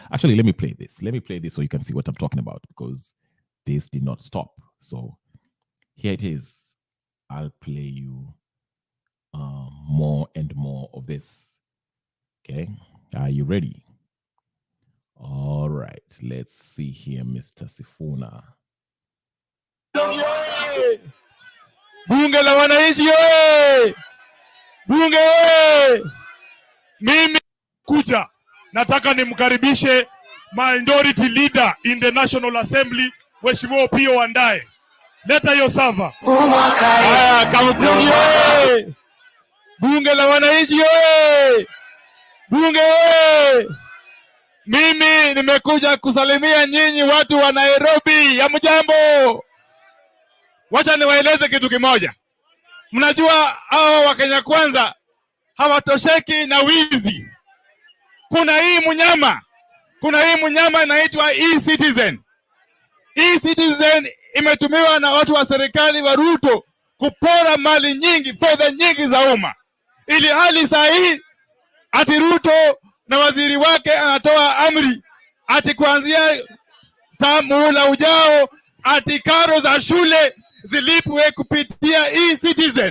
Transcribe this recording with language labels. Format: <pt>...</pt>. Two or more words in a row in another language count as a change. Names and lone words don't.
<en>Actually, let me play this. Let me play this so you can see what I'm talking about, because this did not stop. So here it is. I'll play you more and more of this. Okay. Are you ready? All right. Let's see here, Mr. Sifuna.</en> <sw>Bunge la wananchi oye! Bunge oye! Mimi kuja nataka nimkaribishe</sw> <en>minority leader in the National Assembly,</en> <sw>Mheshimiwa Pio Wandae. Leta hiyo sava. Haya, Kamukunji oye! Bunge la wananchi oye! Bunge oye! Mimi nimekuja kusalimia nyinyi watu wa Nairobi. Hamjambo? Wacha niwaeleze kitu kimoja. Mnajua hawa wa Kenya Kwanza hawatosheki na wizi. Kuna hii mnyama inaitwa e-Citizen. E-Citizen imetumiwa na watu wa serikali wa Ruto kupora mali nyingi, fedha nyingi za umma. Ili hali saa hii ati Ruto na waziri wake anatoa amri ati kuanzia muhula ujao ati karo za shule zilipwe kupitia e-Citizen.</sw>